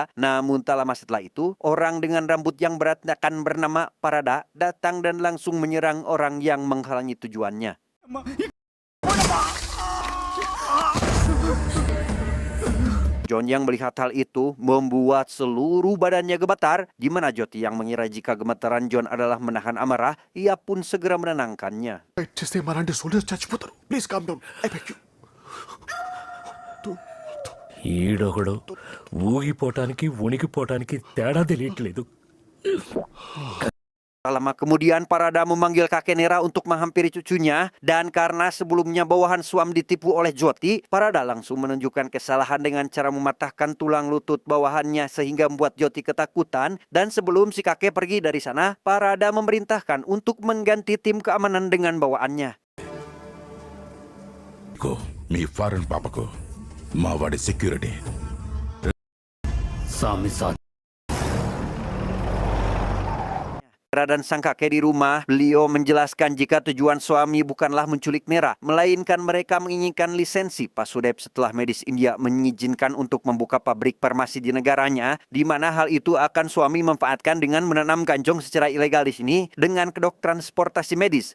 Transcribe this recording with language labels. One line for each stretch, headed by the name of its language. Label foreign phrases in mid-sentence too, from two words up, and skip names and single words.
Indonesian: Namun tak lama setelah itu, orang dengan rambut yang berantakan bernama Parada datang dan langsung menyerang orang yang menghalangi tujuannya. John yang melihat hal itu membuat seluruh badannya gemetar, di mana Joti yang mengira jika gemetaran John adalah menahan amarah, ia pun segera menenangkannya.
Telugu: చేస్తే మనంటే సోల్జర్స్ చచ్చిపోతారు.
English: please calm down, I beg you.
Telugu: ఈడొకడు ఊగిపోవటానికి ఉనికిపోవటానికి తేడా తెలియట్లేదు.
Indonesian: Tak lama kemudian Parada memanggil kakek Nera untuk menghampiri cucunya, dan karena sebelumnya bawahan suam ditipu oleh Joti, Parada langsung menunjukkan kesalahan dengan cara mematahkan tulang lutut bawahannya sehingga membuat Joti ketakutan. Dan sebelum si kakek pergi dari sana, Parada memerintahkan untuk mengganti tim keamanan dengan bawaannya.
Telugu: మీ ఫారెన్ పాపకు మా వాడి సెక్యూరిటీ
Indonesian: Nera dan sang kakek di rumah, beliau menjelaskan jika tujuan suami bukanlah menculik Nera, melainkan mereka menginginkan lisensi Pasudep setelah medis India mengizinkan untuk membuka pabrik farmasi di negaranya, di mana hal itu akan suami manfaatkan dengan menanam ganjong secara ilegal di sini dengan kedok transportasi medis.